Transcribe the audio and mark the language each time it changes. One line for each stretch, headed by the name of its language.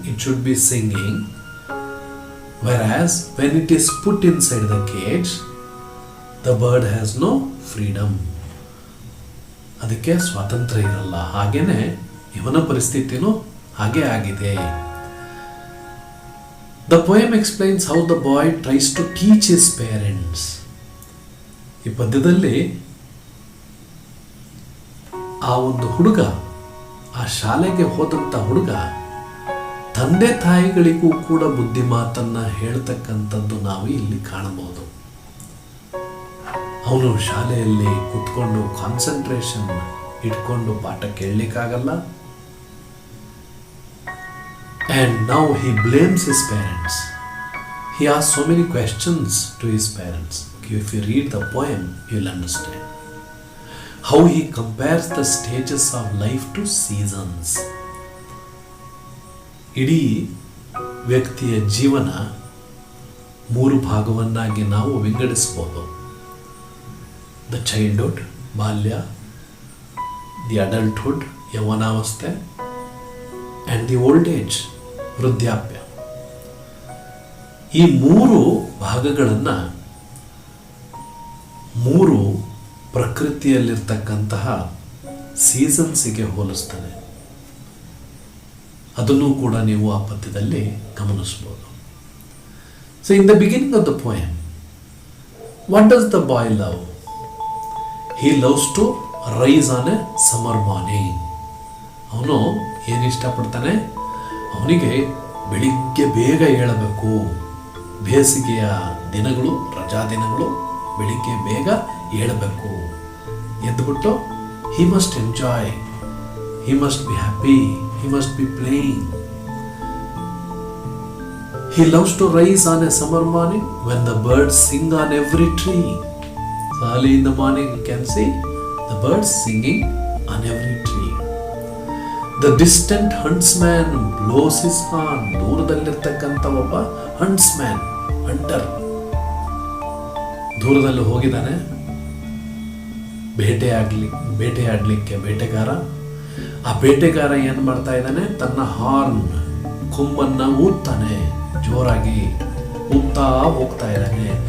English: It should be singing. Whereas when it is put inside the cage, the bird has no freedom.
Kannada: ಅದಕ್ಕೆ ಸ್ವಾತಂತ್ರ್ಯ ಇರಲ್ಲ. ಹಾಗೇನೆ ಇವನ ಪರಿಸ್ಥಿತಿನೂ ಹಾಗೆ ಆಗಿದೆ.
English: The poem explains how the boy tries to teach his parents.
Kannada: ಈ ಪದ್ಯದಲ್ಲಿ ಆ ಒಂದು ಹುಡುಗ, ಆ ಶಾಲೆಗೆ ಹೋದಂಥ ಹುಡುಗ ತಂದೆ ತಾಯಿಗಳಿಗೂ ಕೂಡ ಬುದ್ಧಿ ಮಾತನ್ನ ಹೇಳ್ತಕ್ಕಂಥದ್ದು ನಾವು ಇಲ್ಲಿ ಕಾಣಬಹುದು. ಅವನು ಶಾಲೆಯಲ್ಲಿ ಕುತ್ಕೊಂಡು ಕಾನ್ಸಂಟ್ರೇಷನ್ ಇಟ್ಕೊಂಡು ಪಾಠ ಕೇಳಲಿಕ್ಕಾಗಲ್ಲ.
English: And now he blames his parents. He asks so many questions to his parents. If you read the poem, you'll understand how he compares the stages of life to seasons.
Kannada: ಇಡೀ ವ್ಯಕ್ತಿಯ ಜೀವನ 3 ಭಾಗವನ್ನಾಗಿ ನಾವು ವಿಂಗಡಿಸಬಹುದು.
English: the childhood,
Kannada: ಬಾಲ್ಯ,
English: the adulthood,
Kannada: ಯೌವನಾವಸ್ಥೆ,
English: and the old age,
Kannada: ವೃದ್ಧಾಪ್ಯ. ಈ 3 ಭಾಗಗಳನ್ನು 3 ಪ್ರಕೃತಿಯಲ್ಲಿರ್ತಕ್ಕಂತಹ ಸೀಸನ್ಸಿಗೆ ಹೋಲಿಸ್ತಾನೆ. ಅದನ್ನು ಕೂಡ ನೀವು ಆ ಪದ್ಯದಲ್ಲಿ ಗಮನಿಸಬಹುದು.
English: So in the beginning of the poem, what does the boy love? He loves to rise on a summer morning.
Kannada: ಅವನು ಏನು ಇಷ್ಟಪಡ್ತಾನೆ? ಅವನಿಗೆ ಬೆಳಿಗ್ಗೆ ಬೇಗ ಏಳಬೇಕು. ಬೇಸಿಗೆಯ ದಿನಗಳು, ರಜಾ ದಿನಗಳು, ಬೆಳಿಗ್ಗೆ ಬೇಗ ಏಳಬೇಕು. ಎದ್ದುಬಿಟ್ಟು
English: he must enjoy, he must be happy, he must be playing. He loves to rise on a summer morning when the birds sing on every tree. So early in the morning you can see the birds singing on every tree. The distant huntsman blows his horn.
Kannada: ದೂರದಲ್ಲಿರ್ತಕ್ಕಂಥ ಒಬ್ಬ ಹಂಟ್ಸ್ಮ್ಯಾನ್, hunter, ದೂರದಲ್ಲಿ ಹೋಗಿದ್ದಾನೆ ಬೇಟೆಯಾಡಲಿಕ್ಕೆ. ಬೇಟೆಗಾರ, ಆ ಬೇಟೆಗಾರ ಏನು ಮಾಡ್ತಾ ಇದ್ದಾನೆ? ತನ್ನ ಹಾರ್ನ್, ಕೊಂಬನ್ನು ಊದ್ತಾನೆ, ಜೋರಾಗಿ ಊದ್ತಾ ಹೋಗ್ತಾ ಇದ್ದಾನೆ.